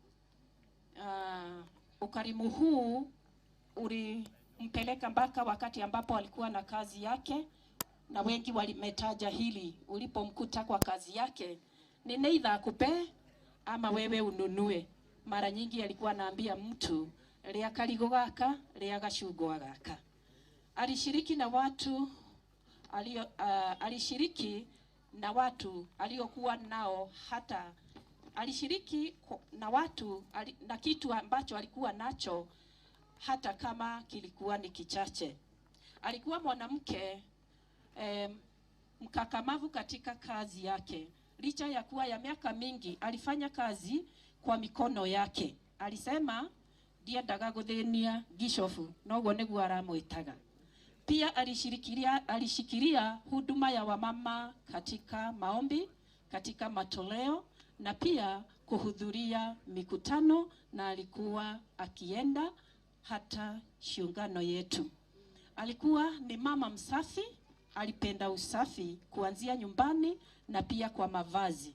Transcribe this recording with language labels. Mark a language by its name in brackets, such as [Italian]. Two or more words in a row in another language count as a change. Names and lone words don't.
[Swahili] Ukarimu huu ulimpeleka mpaka wakati ambapo alikuwa na kazi yake, na wengi walimetaja hili ulipomkuta kwa kazi yake, ni neither akupe ama wewe ununue. Mara nyingi alikuwa anaambia mtu [Kikuyu] ria karigo gaka, ria gacungwa gaka. [Swahili] Alishiriki na watu aliokuwa nao, hata alishiriki na watu na kitu ambacho alikuwa nacho hata kama kilikuwa ni kichache. Alikuwa mwanamke mkakamavu katika kazi yake. Licha ya kuwa ya miaka mingi alifanya kazi kwa mikono yake. [Kikuyu] Alisema ndiendaga guthĩnia gishofu, noguo nĩguo aramwĩtaga. [Swahili] Pia alishikilia huduma ya wamama katika maombi, katika matoleo na pia kuhudhuria mikutano, na alikuwa akienda hata shiungano yetu. Alikuwa ni mama msafi, alipenda usafi kuanzia nyumbani na pia kwa mavazi.